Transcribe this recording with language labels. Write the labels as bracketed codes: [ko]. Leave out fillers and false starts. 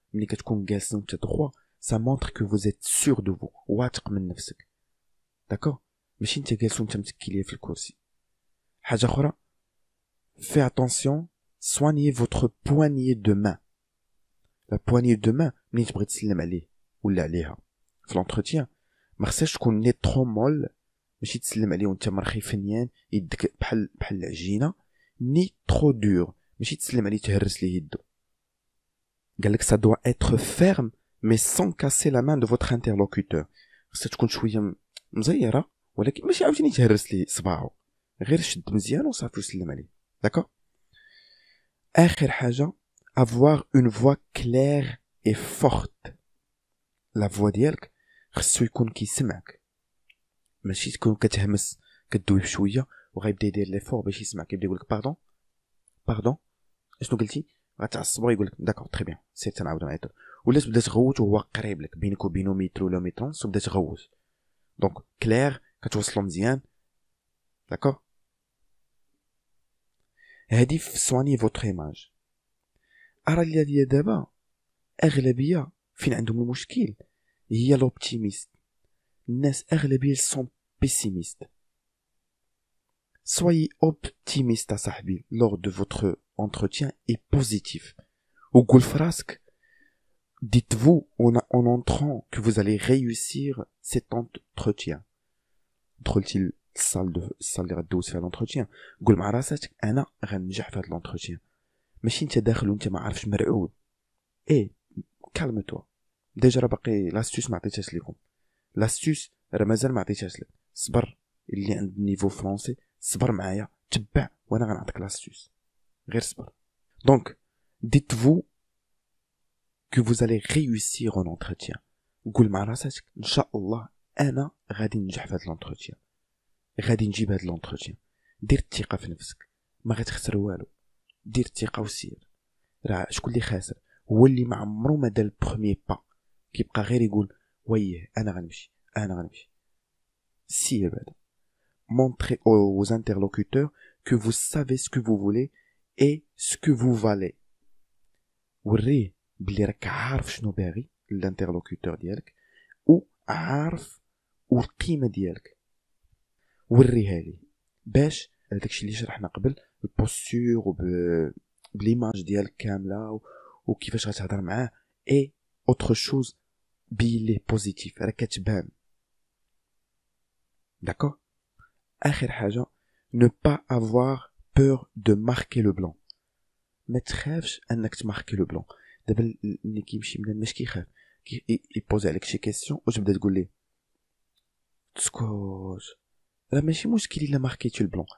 [ar] ملي كتكون جالس وانت [fr] droit ça montre que vous êtes sûr de vous [ar] واثق من نفسك. داكور ماشي انت جالس وانت متكي ليه في الكرسي. حاجه اخرى [fr] fais attention, soignez votre poignée de main. La poignée de main [ar] ملي تبغي تسلم عليه ولا عليها في l'entretien ما خصهاش تكون ني ترو مول ماشي تسلم عليه وانت مرخي فنيان يدك بحال العجينه ني ترو دور ماشي تسلم عليه تهرس ليه يدو. قالك [fr] ça doit être ferme mais sans casser la main de votre interlocuteur. [ar] خصها تكون شويه مزيره ولكن ماشي عاوتاني تهرس ليه صباعو غير شد مزيان وصافي وسلم عليه. داكور اخر حاجه [fr] avoir une voix claire et forte. [ar] la voix ديالك خصو يكون كيسمعك ماشي تكون كتهمس كدوي بشويه وغيبدا يدير لي فور باش يسمعك يبدا يقولك باردون اشنو قلتي غتعصب ويقولك داكور تري بيان سير تنعاود نعيط ولا تبدا تغوت وهو قريب لك بينك وبينو متر ولا مترونس وبدا تغوت دونك كلير كتوصلو مزيان. داكور هادي في سواني فوتر ايماج. ارا اللي دابا اغلبيه فين عندهم المشكل هي l'optimiste. الناس أغلبية [fr] sont pessimistes. Soyez optimiste [ar] صاحبي [fr] lors de votre entretien et positif. [ar] وقول فراسك [fr] dites-vous en entrant que vous allez réussir cet entretien. [ar] دخلتي الصال اللي غدوز فيها l'entretien قول مع راسك أنا غنجح في هاد l'entretien ماشي انت داخل وانت ما عارفش مرعوب. ايه [fr] calme-toi. [ar] ديجا راه باقي لاستوس ما عطيتهاش لكم. لاستوس راه مازال ما عطيتهاش لك. صبر اللي عند نيفو فرونسي صبر معايا تبع وانا غنعطيك لاستوس غير صبر. دونك [fr] dites-vous que vous allez réussir en entretien. [ar] قول مع راسك ان شاء الله انا غادي ننجح في هذا الانتروتيان غادي نجيب هذا الانتروتيان. دير الثقه في نفسك ما غتخسر والو. دير الثقه وسير. راه شكون اللي خاسر هو اللي ما عمرو ما دار البروميي با كيبقى غير يقول ويه انا غنمشي. سير بعدا. [fr] montrez aux interlocuteurs que vous savez ce que vous voulez et ce que vous valez. [ar] وريه بلي راك عارف شنو باغي الانترلوكوتور ديالك و عارف والقيمه ديالك. وريها لي باش داكشي اللي شرحنا قبل البوستور بليماج ديالك كامله وكيفاش غتهضر معاه اي اوتر شوز بيلي بوزيتيف راه كتبان. داكور اخر حاجه [fr] ne pas avoir peur de marquer le blanc. [ar] ما تخافش انك تماركي لو بلون. دابا اللي كيمشي بنادم ماشي كيخاف يبوزي عليك شي كيسيون وتبدا تقول ليه تسكوت راه ماشي مشكل الا ماركيتي البلون.